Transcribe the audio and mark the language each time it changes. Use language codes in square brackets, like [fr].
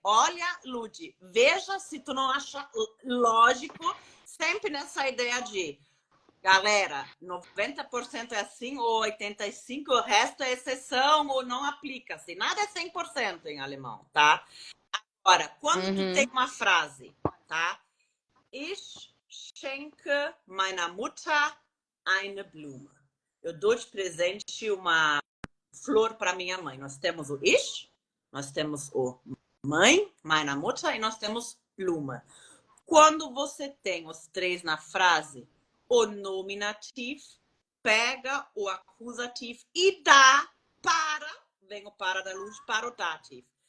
[pt] Olha, Ludi, veja se tu não acha lógico, sempre nessa ideia de, galera, 90% é assim ou 85%, o resto é exceção ou não aplica-se. Nada é 100% em alemão, tá? Agora, quando tu tem uma frase, tá? [de] Ich schenke meiner Mutter eine Blume. [pt] Eu dou de presente uma flor para minha mãe. Nós temos o ich, nós temos o mãe, [de] meiner Mutter, [pt] e nós temos Blume. Quando você tem os três na frase, o nominativ pega o acusativo e dá para, vem o para da luz, para o dativo.